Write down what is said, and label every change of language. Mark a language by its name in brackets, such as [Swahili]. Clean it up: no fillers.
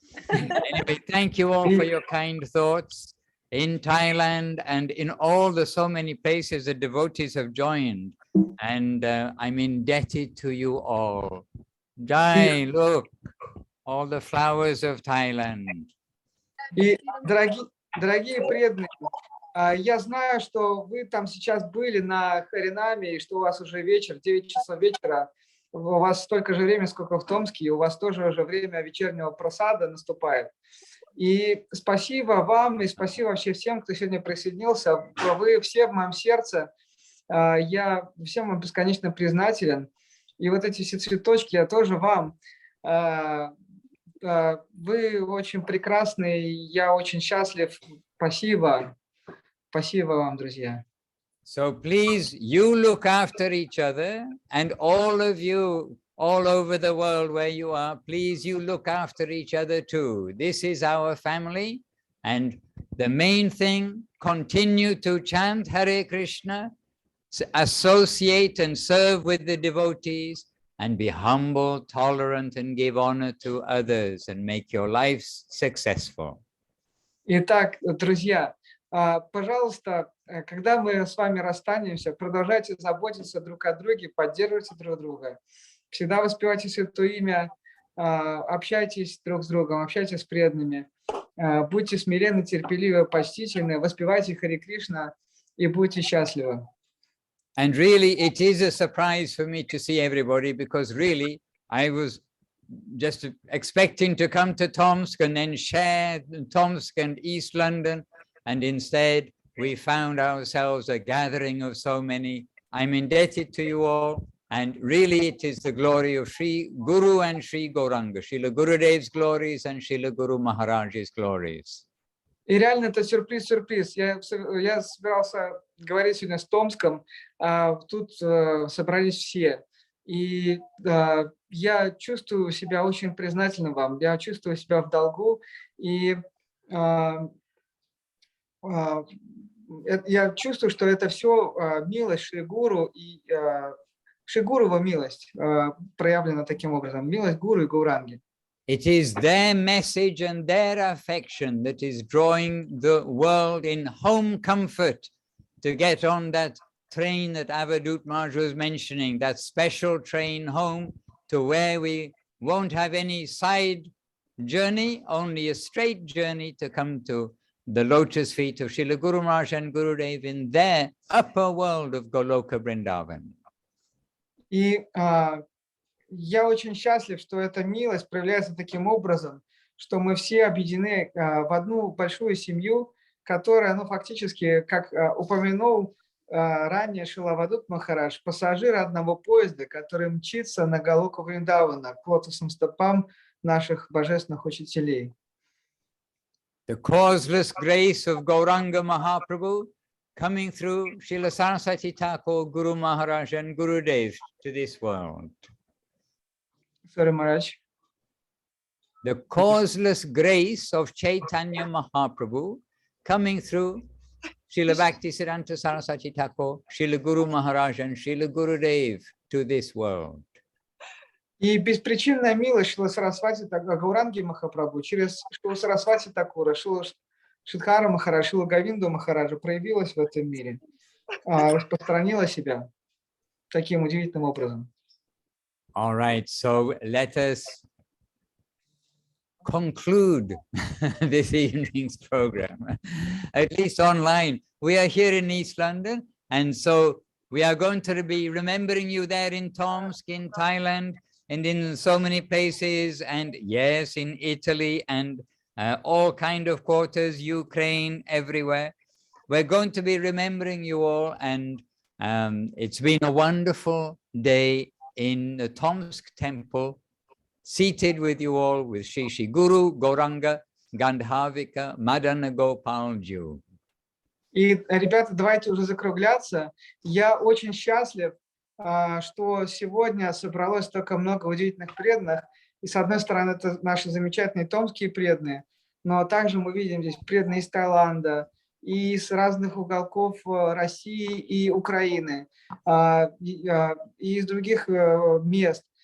[English] Anyway, thank you all for your kind thoughts. In Thailand and in all the so many places the devotees have joined. And I'm indebted to you all. Jai, look, all the flowers of Thailand. [Russian] И, дорогие преданные, я знаю, что вы там сейчас были на Харинаме, и что у вас уже вечер, 9 часов вечера. У вас столько же времени, сколько в Томске, и у вас тоже уже время вечернего просада наступает. И спасибо вам, и спасибо вообще всем, кто сегодня присоединился. Вы все в моем сердце. Я всем вам бесконечно признателен. И вот эти все цветочки я тоже вам. Вы очень прекрасны, я очень счастлив. Спасибо. Спасибо вам, друзья. [English] So please, you look after each other, and all of you, all over the world where you are, please, you look after each other too. This is our family, and the main thing, continue to chant Hare Krishna, associate and serve with the devotees, and be humble, tolerant, and give honor to others, and make your lives successful. [Russian] Итак, друзья, пожалуйста, когда мы с вами расстанемся, продолжайте заботиться друг о друге, поддерживайте друг друга. Всегда воспевайте Святое Имя, общайтесь друг с другом, общайтесь с преданными, будьте смиренны, терпеливы, почтительны, воспевайте Харе Кришна и будьте счастливы. [English] And really, it is a surprise for me to see everybody, because really, I was just expecting to come to Tomsk and then share Tomsk and East London, and instead we found ourselves a gathering of so many. I'm indebted to you all, and really it is the glory of Sri Guru and Sri Gauranga, Srila Gurudev's glories and Srila Guru Maharaj's glories. [Russian] И реально это сюрприз. Я собирался говорить сегодня с Томском, тут собрались все. И я чувствую себя очень признательным вам, я чувствую себя в долгу, и я чувствую, что это все милость Шри Гуру и Шри Гурова милость проявлена таким образом, милость Гуру и Гауранги. [English] It is their message and their affection that is drawing the world in home comfort to get on that train that Avadut Maharaj was mentioning, that special train home to where we won't have any side journey, only a straight journey to come to the lotus feet of Srila Guru Maharaj and Gurudev in their upper world of Goloka Vrindavan. [Russian] И я очень счастлив, что эта милость проявляется таким образом, что мы все объединены в одну большую семью, которая, фактически, как упомянул ранее Шрила Авадут Махарадж, пассажиры одного поезда, который мчится на Галоку Вриндавана, к лотосным стопам наших божественных учителей. [English] The causeless grace of Gauranga Mahaprabhu coming through Srila Saraswati Thakur, Guru Maharaj and Gurudev to this world. Sorry, Maharaj. The causeless grace of Chaitanya Mahaprabhu coming through Srila Bhaktisiddhanta Saraswati Thakur, Srila Guru Maharaj and Srila Gurudev to this world. [Russian] И беспричинная милость Шрила Сарасвати Гауранги Махапрабху через Шрила Сарасвати Такура, Шрила Шидхара Махарадж, Шила Говинду Махараджа проявилась в этом мире, распространила себя таким удивительным образом. [English] All right, so let us conclude this evening's program, at least online. We are here in East London, and so we are going to be remembering you there in Tomsk, in Thailand, and in so many places, and yes, in Italy, and all kind of quarters, Ukraine, everywhere. We're going to be remembering you all, and it's been a wonderful day in the Tomsk temple, seated with you all, with Shri Guru, Gauranga, Gandhavika, Madana Gopalju. [Russian] И, ребята, давайте уже закругляться. Я очень счастлив, что сегодня собралось столько много удивительных преданных. И с одной стороны, это наши замечательные томские преданные, но также мы видим здесь преданные из Таиланда, и с разных уголков России и Украины, и из других мест.